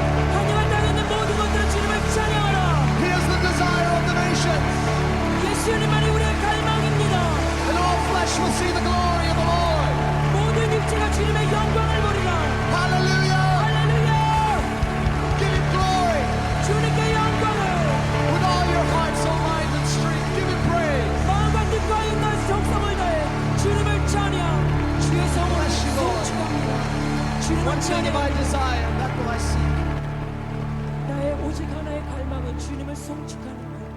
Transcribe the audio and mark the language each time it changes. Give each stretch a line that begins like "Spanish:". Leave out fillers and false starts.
Korean: 하늘과 땅에 있는 모든 것들은 주님을 찬양하라.
English: He is the desire of the nations.
Korean: 예수님만이 우리의 갈망입니다.
English: And all flesh will see the glory of the Lord.
Korean: 모든 육체가 주님의 영광을 보리라.
English: Hallelujah.
Korean: 할렐루야.
English: Give him glory.
Korean: 주님께 영광을
English: With all your heart, soul, mind, and strength, give him praise.
Korean: 마음과 뜻과 인간 정성을 다해 주님을 찬양. 주의 성호를
English: Bless you, Lord.
Korean: 송축합니다. 주님을
English: One thing have I
Korean: 찬양합니다.
English: desire, that will I seek,
Korean: 나의 오직 하나의 갈망은 주님을 송축하는 것.